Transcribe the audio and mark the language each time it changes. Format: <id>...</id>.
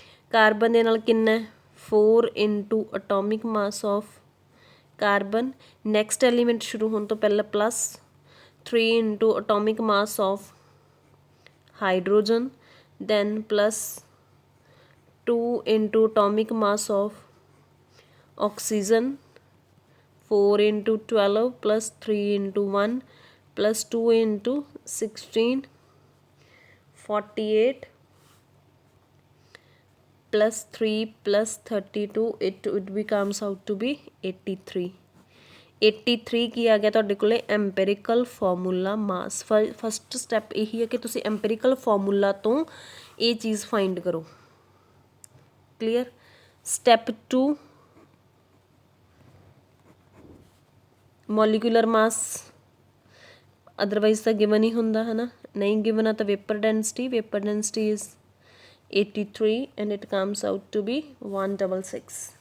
<pa>Carbon ਦੇ ਨਾਲ ਕਿੰਨਾ,</pa> <en>4 into atomic mass of carbon, next element</en> <pa>ਸ਼ੁਰੂ ਹੋਣ ਤੋਂ ਪਹਿਲਾਂ</pa> <en>Plus 3 into atomic mass of hydrogen, then plus 2 into atomic mass of oxygen, 4 into 12 plus 3 into 1 plus 2 into 16, 48 plus 3 plus 32, it becomes out to be 83.</en> <pa>83 ਕੀ ਆ ਗਿਆ ਤੁਹਾਡੇ ਕੋਲੇ ਐਮਪੀਰੀਕਲ formula ਮਾਸ। First step ਇਹੀ ਹੈ ਕਿ ਤੁਸੀਂ ਐਮਪੀਰੀਕਲ ਫਾਰਮੂਲਾ ਤੋਂ ਇਹ ਚੀਜ਼ ਫਾਈਂਡ ਕਰੋ। ਕਲੀਅਰ। ਸਟੈਪ 2 ਮੋਲੀਕੂਲਰ ਮਾਸ ਅਦਰਵਾਈਜ਼ ਤਾਂ ਗਿਵਨ ਹੀ ਹੁੰਦਾ ਹੈ ਨਾ, ਨਹੀਂ ਗਿਵਨ ਆ ਤਾਂ</pa> <en>Vapour density is 83 and it comes out to be 166.</en>